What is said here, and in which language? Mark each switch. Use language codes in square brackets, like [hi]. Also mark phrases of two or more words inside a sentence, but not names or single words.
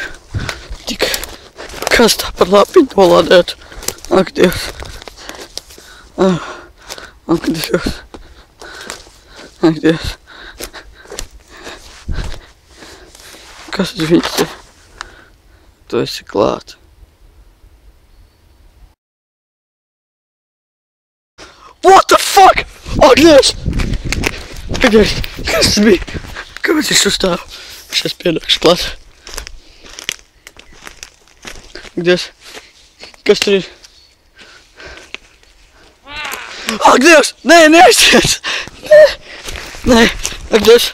[lv] Tik, kas tā par lapiņu nolādētu? Ak, Dievs. Ak, Dievs. Ak, Dievs. Kas tas viņas ir? Tu esi klāt. [en] What the fuck? [lv] Ak, Dievs! Ak, Dievs! Kas tas bija? Kāpēc es uzstāvu? Es esmu pienākšu klāt. Ak, Dievs! Kas tur ir? Ak, Dievs! Nē, neaiztiec! Nē! Nē! Ak, Dievs!